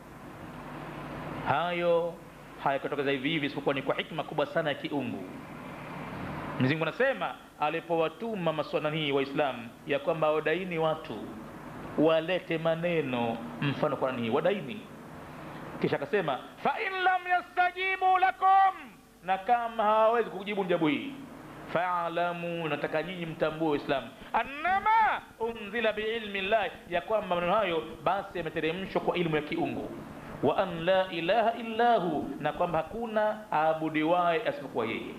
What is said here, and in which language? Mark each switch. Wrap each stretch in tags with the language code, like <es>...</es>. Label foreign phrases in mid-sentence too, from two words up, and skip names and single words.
<sw>Hayo hayakutokeza hivi hivi, isipokuwa ni kwa hikma kubwa sana ya kiungu. Mwenyezi Mungu anasema alipowatuma maswala hii Waislamu ya kwamba wadaini watu walete maneno mfano Qur'ani hii, wadaini. Kisha akasema</sw> <ar>فإن لم يستجيبوا لكم,</ar> <sw>na kama hawawezi kujibu mjabu hii, fa'alamu, nataka nyinyi mtambue Waislamu,</sw> <ar>أنما أنزل بعلم الله,</ar> <sw>ya kwamba maneno hayo basi yameteremshwa kwa ilmu ya kiungu,</sw> <ar>وأن لا إله إلا هو,</ar> <sw>na kwamba hakuna aabudiwaye asipokuwa yeye.</sw>